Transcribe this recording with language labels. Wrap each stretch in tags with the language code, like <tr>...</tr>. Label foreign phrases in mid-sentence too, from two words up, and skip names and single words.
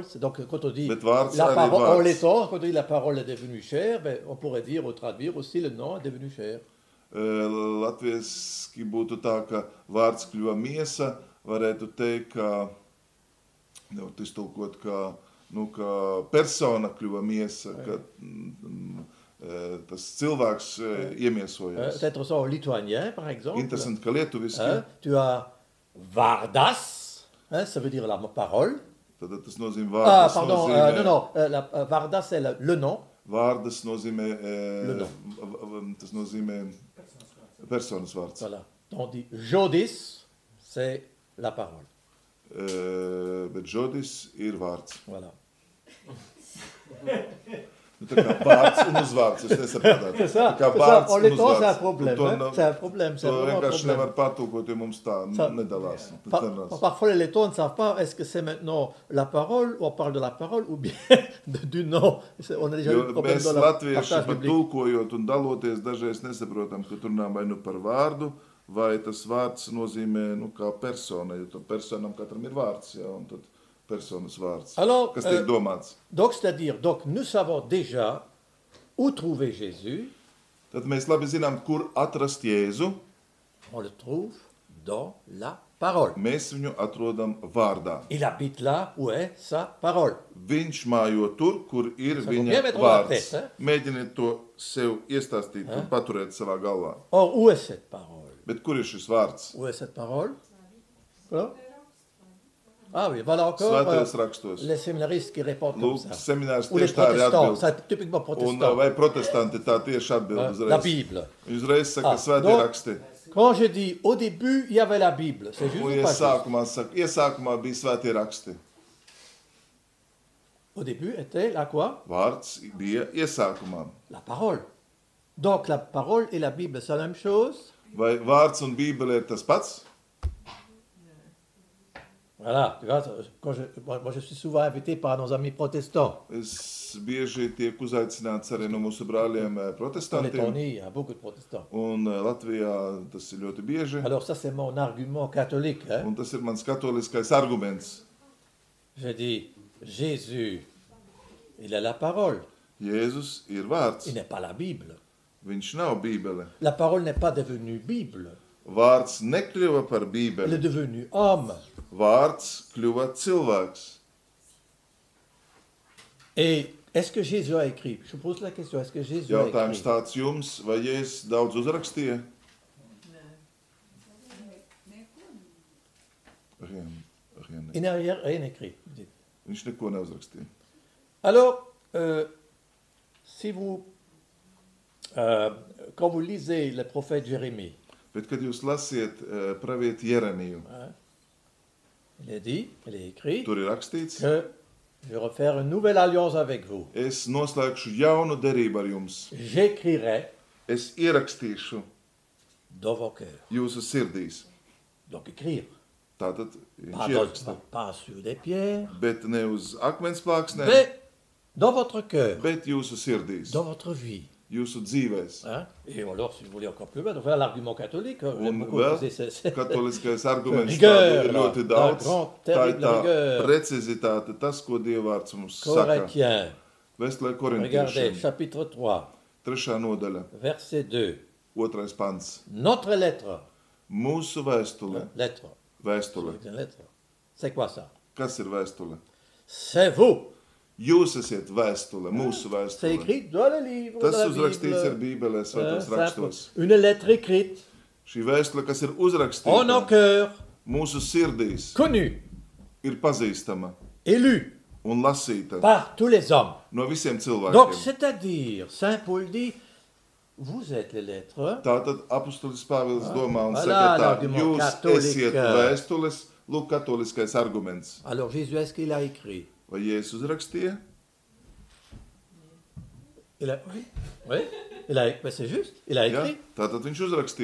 <fr>Donc, quand on dit</fr> <lv>Bet vārds</lv> <fr>la</fr> <lv>arī</lv> <fr>parole,</fr> <lv>vārds.</lv> <fr>on l'étend, quand on dit la parole est devenue chère, ben, on pourrait dire ou traduire aussi le nom est devenu cher.</fr> <lv>Latvieski būtu tā, ka vārds kļuva miesa, varētu teikt, ka, nevar iztulkot, ka, ka persona kļuva miesa, ka tas cilvēks iemiesojās.</lv> <fr>Peut-être ça en lituanien, par exemple.</fr> <lv>Interesanti, ka lietuviski,</lv> <fr>Hein, tu as Vardas, hein, ça veut dire la parole.</fr> <lv>tad tas nozīmē Ah, vārdas,</lv> <fr>pardon,</fr> <lv>nozīmē,</lv> <fr>non, Vardas c'est le nom.</fr> <lv>vārdas nozīmē,</lv> <fr>Le</fr> <lv>tas nozīmē personas vārds.</lv> <fr>Voilà. Donc on dit Jodis, c'est la parole.</fr> <lv>Bet žodis ir vārds.</lv> <fr>Voilà.</fr> <lv>Nu, tā kā vārds un uzvārds, es nesaprotu.</lv> <fr>C'est ça,</fr> <lv>Tā kā</lv> <fr>c'est ça.</fr> <lv>vārds</lv> <fr>En</fr> <lv>un</lv> <fr>l'étang, c'est un</fr> <lv>uzvārds.</lv> <fr>problème.</fr> <lv>To</lv> <fr>Hein?</fr> <lv>nav-</lv> <fr>C'est un problème, c'est</fr> <lv>To</lv> <fr>vraiment un</fr> <lv>vienkārši</lv> <fr>problème.</fr> <lv>nevar pārtulkot, jo mums tā</lv> <fr>Ça-</fr> <lv>nedalās.</lv> <fr>Parfois, les lettons ne savent pas est-ce que c'est maintenant la parole, ou on parle de la parole, ou bien du nom. On a déjà eu</fr> <lv>Jo</lv> <fr>le problème</fr> <lv>mēs</lv> <fr>dans le</fr> <lv>latvieši</lv> <fr>partage</fr> <lv>pat</lv> <fr>biblique.</fr> <lv>tulkojot un daloties, dažreiz nesaprotam, ka tur nav vai nu par vārdu, vai tas vārds nozīmē, nu, kā persona, jo tam personam katram ir vārds, jā, un tad personas vārds.</lv> <fr>Alors,</fr> <lv>Kas tiek domāts?</lv> <fr>donc, c'est-à-dire, donc, nous savons déjà où trouver Jésus.</fr> <lv>Tad mēs labi zinām, kur atrast Jēzu.</lv> <fr>On le trouve dans la parole.</fr> <lv>Mēs viņu atrodam vārdā.</lv> <fr>Il habite là où est sa parole.</fr> <lv>Viņš mājo tur, kur ir</lv> <fr>Ça</fr> <lv>viņa</lv> <fr>faut bien mettre dans la</fr> <lv>vārds.</lv> <fr>tête, hein?</fr> <lv>Mēģiniet to sev iestāstīt un paturēt savā galvā.</lv> <fr>Or, où est cette parole?</fr> <lv>Bet kur ir šis vārds?</lv> <fr>Où est cette parole? Voilà. Ah oui, voilà encore</fr> <lv>Svētajos rakstos.</lv> <fr>les séminaristes qui répondent comme</fr> <lv>Lūk,</lv> <fr>ça.</fr> <lv>seminārs</lv> <fr>Ou les</fr> <lv>tieši tā arī</lv> <fr>protestants,</fr> <lv>atbild.</lv> <fr>c'est typiquement</fr> <lv>Un</lv> <fr>protestant.</fr> <lv>vai protestanti tā tieši atbild</lv> <fr>La</fr> <lv>uzreiz.</lv> <fr>Bible.</fr> <lv>Viņi uzreiz saka, Ah, svētie</lv> <fr>donc,</fr> <lv>raksti.</lv> <fr>Quand je dis au début, il y avait la Bible, c'est juste</fr> <lv>Un</lv> <fr>ou pas juste?</fr> <lv>iesākumā saka, iesākumā bija svētie raksti.</lv> <fr>Au début était la quoi?</fr> <lv>Vārds bija iesākumā.</lv> <fr>La parole. Donc la parole et la Bible, c'est la même chose?</fr> <lv>Vai vārds un bībele ir tas pats?</lv> <fr>Voilà, tu vois, moi je suis souvent invité par nos amis protestants.</fr> <lv>Es bieži tiek uzaicināts arī no mūsu brāļiem</lv> <fr>En</fr> <lv>protestantiem.</lv> <fr>Lettonie, il y a beaucoup de protestants.</fr> <lv>Un Latvijā tas ir ļoti bieži.</lv> <fr>Alors ça, c'est mon argument catholique. Hein?</fr> <lv>Un tas ir mans katoliskais arguments.</lv> <fr>Je dis, Jésus, il est la parole,</fr> <lv>Jēzus ir vārds.</lv> <fr>il n'est pas la Bible.</fr> <lv>Viņš nav bībele.</lv> <fr>La parole n'est pas devenue Bible,</fr> <lv>Vārds nekļuva par</lv> <fr>elle est</fr> <lv>bībeli.</lv> <fr>devenue homme.</fr> <lv>Vārds kļuva cilvēks.</lv> <fr>Et est-ce que Jésus a écrit? Je pose la question, est-ce que Jésus a</fr> <lv>Jautājums</lv> <fr>écrit?</fr> <lv>tāds jums, vai Jēzus daudz uzrakstīja?</lv> <fr>Rien. Il n'a rien écrit. Dites.</fr> <lv>Viņš neko neuzrakstīja.</lv> <fr>Alors, si vous, quand vous lisez le prophète Jérémie,</fr> <lv>Bet, kad jūs lasiet pravieti Jeremiju,</lv> <fr>il est dit, il est écrit,</fr> <lv>tur ir rakstīts,</lv> <fr>que je vais refaire une nouvelle alliance avec vous.</fr> <lv>es noslēgšu jaunu derību ar jums.</lv> <fr>J'écrirai</fr> <lv>Es ierakstīšu</lv> <fr>dans vos cœurs.</fr> <lv>jūsu sirdīs.</lv> <fr>Donc écrire.</fr> <lv>Tātad viņš</lv> <fr>Pas,</fr> <lv>ieraksta.</lv> <fr>pas sur des pierres,</fr> <lv>Bet ne uz akmens plāksnēm,</lv> <fr>mais dans votre cœur,</fr> <lv>bet jūsu sirdīs,</lv> <fr>dans votre vie.</fr> <lv>jūsu dzīvēs.</lv> <fr>Hein? Et alors, si vous voulez encore plus loin, donc voilà l'argument catholique. Hein, j'aime</fr> <lv>Un</lv> <fr>beaucoup</fr> <lv>vēl</lv> <fr>utiliser ce-</fr> <lv>katoliskais arguments</lv> <fr>Rigueur,</fr> <lv>tādu ir ļoti tā daudz.</lv> <fr>grand,</fr> <lv>Tā ir</lv> <fr>terrible</fr> <lv>tā</lv> <fr>rigueur.</fr> <lv>precizitāte, tas, ko Dievvārds mums saka.</lv> <fr>Corinthiens,</fr> <lv>Vēstulē</lv> <fr>regardez,</fr> <lv>korintiešiem,</lv> <fr>chapitre 3,</fr> <lv>3. nodaļa,</lv> <fr>verset 2.</fr> <lv>2. pants.</lv> <fr>Notre lettre,</fr> <lv>Mūsu vēstule,</lv> <fr>lettre,</fr> <lv>vēstule.</lv> <fr>c'est une lettre. C'est quoi ça?</fr> <lv>Kas ir vēstule?</lv> <fr>C'est vous.</fr> <lv>Jūs esat vēstule, mūsu</lv> <fr>C'est</fr> <lv>vēstule.</lv> <fr>écrit dans le livre</fr> <lv>Tas</lv> <fr>de la</fr> <lv>uzrakstīts ar</lv> <fr>Bible.</fr> <lv>Bībelē, svētos</lv> <fr>Simple.</fr> <lv>rakstos.</lv> <fr>Une lettre écrite</fr> <lv>Šī vēstule, kas ir</lv> <fr>en nos</fr> <lv>uzrakstīta</lv> <fr>cœurs,</fr> <lv>mūsu sirdīs,</lv> <fr>connue,</fr> <lv>ir pazīstama</lv> <fr>et lue</fr> <lv>un lasīta</lv> <fr>par tous les hommes.</fr> <lv>no visiem</lv> <fr>Donc,</fr> <lv>cilvēkiem.</lv> <fr>c'est-à-dire, Saint Paul dit, vous êtes les lettres,</fr> <lv>Tātad apustulis Pāvils domā un</lv> <fr>Voilà,</fr> <lv>saka tā,</lv> <fr>l'argument</fr> <lv>jūs</lv> <fr>catholique.</fr> <lv>esiet vēstules, lūk, katoliskais arguments.</lv> <fr>alors Jésus, est-ce qu'il a écrit?</fr> <lv>Vai Jēzus uzrakstīja?</lv> <fr>Il a, oui, oui, il a, mais c'est juste, il a</fr> <lv>Jā,</lv> <fr>écrit.</fr> <lv>tātad viņš uzrakstīja.</lv>